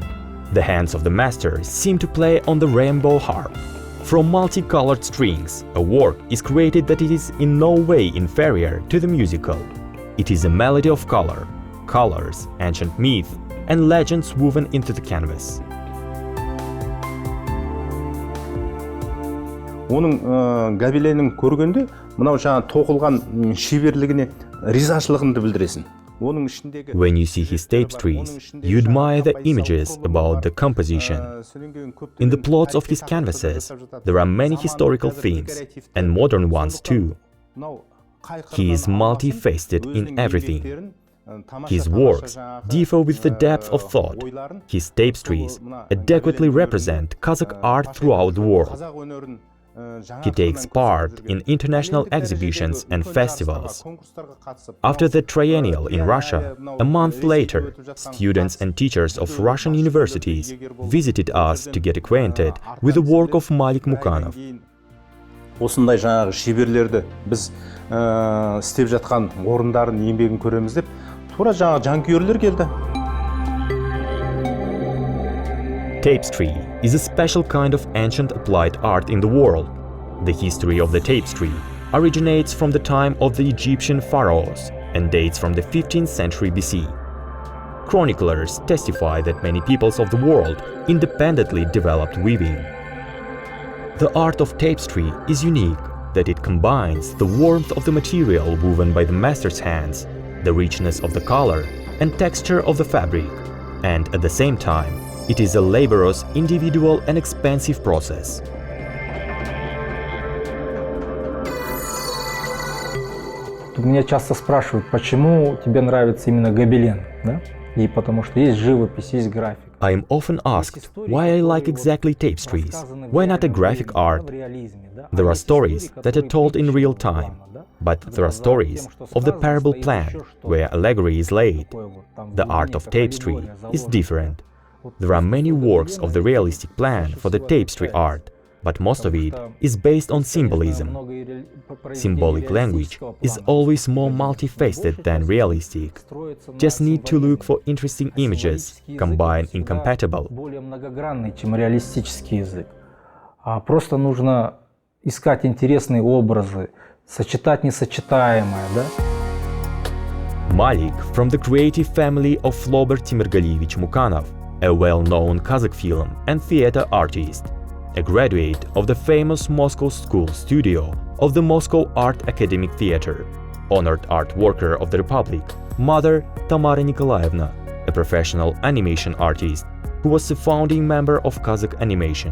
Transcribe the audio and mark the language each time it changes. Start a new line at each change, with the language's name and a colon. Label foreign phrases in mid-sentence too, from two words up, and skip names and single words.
English: The hands of the master seem to play on the rainbow harp. From multicolored strings, a work is created that it is in no way inferior to the musical. It is a melody of color, colors, ancient myth, and legends woven into the canvas.
Kazakh: Оның гобеленін көргенде, мынау жаңа тоқылған шеберлігіне ризашылығыңды білдіресің.
English: When you see his tapestries, you admire the images about the composition. In the plots of his canvases, there are many historical themes, and modern ones too. He is multifaceted in everything. His works differ with the depth of thought. His tapestries adequately represent Kazakh art throughout the world. He takes part in international exhibitions and festivals. After the triennial in Russia, a month later, students and teachers of Russian universities visited us to get acquainted with the work of Malik Mukanov.
Kazakh: Осындай жаңағы шеберлерді біз істеп жатқан орындарын еңбегін көреміз деп, тура жаңағы жанкүйерлер келді.
English: Tapestry is a special kind of ancient applied art in the world. The history of the tapestry originates from the time of the Egyptian pharaohs and dates from the 15th century BC. Chroniclers testify that many peoples of the world independently developed weaving. The art of tapestry is unique, that it combines the warmth of the material woven by the master's hands, the richness of the color and texture of the fabric, and at the same time, it is a laborious, individual and expensive process.
Russian: Меня часто спрашивают, почему тебе нравится именно гобелен, да? И потому что есть живопись, есть график.
English: I am often asked why I like exactly tapestries. Why not a graphic art? There are stories that are told in real time, but there are stories of the parable plan, where allegory is laid. The art of tapestry is different. There are many works of the realistic plan for the tapestry art, but most of it is based on symbolism. Symbolic language is always more multifaceted than realistic. Just need to look for interesting images, combine incompatible.
Russian: Более многогранный, чем реалистический язык. Просто нужно искать интересные образы, сочетать несочетаемое, да?
English: Malik from the creative family of Flober Timirgaliyevich Mukanov, a well-known Kazakh film and theater artist. A graduate of the famous Moscow School Studio of the Moscow Art Academic Theater, honored art worker of the Republic, mother Tamara Nikolaevna, a professional animation artist who was a founding member of Kazakh animation.